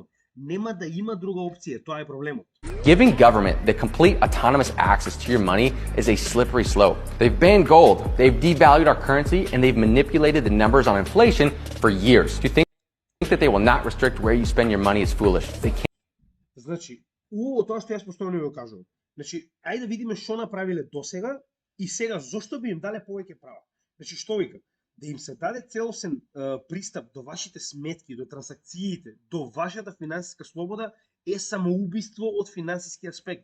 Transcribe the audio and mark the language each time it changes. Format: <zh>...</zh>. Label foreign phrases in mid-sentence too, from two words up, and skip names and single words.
<mk>Нема да има друга опција, тоа е проблемот.</mk> <en>Giving government the complete autonomous access to your money is a slippery slope. They've banned gold, they've devalued our currency, and they've manipulated the numbers on inflation for years. To think that they will not restrict where you spend your money is foolish. They can't.</en> <mk>Значи, убаво тоа што јас постојано ви кажувам. Значи, ајде да видиме што направиле досега и сега зошто би им дале повеќе права. Значи, што вика? Да им се даде целосен пристап до вашите сметки, до трансакциите, до вашата финансиска слобода е самоубиство од финансиски аспект.</mk>